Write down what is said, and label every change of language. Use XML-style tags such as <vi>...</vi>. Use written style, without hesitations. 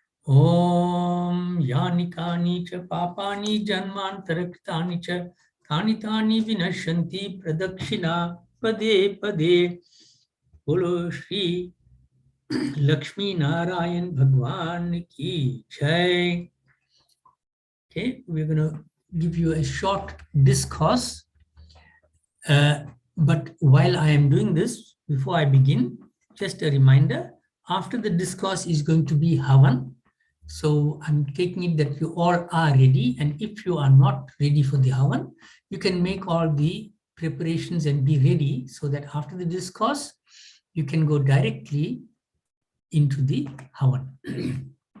<sa>ओम यानि कानि च पापानि जन्मान्तरकृतानि च तानि तानि विनश्यन्ति प्रदक्षिणा पदे पदे।</sa> <hi>बोलो श्री लक्ष्मी नारायण भगवान की जय।</hi> <en>Okay, we're going to give you a short discourse. But while I am doing this, before I begin, just a reminder, after the discourse is going to be Havan. So I'm taking it that you all are ready. And if you are not ready for the Havan, you can make all the preparations and be ready so that after the discourse, you can go directly into the Havan.</en>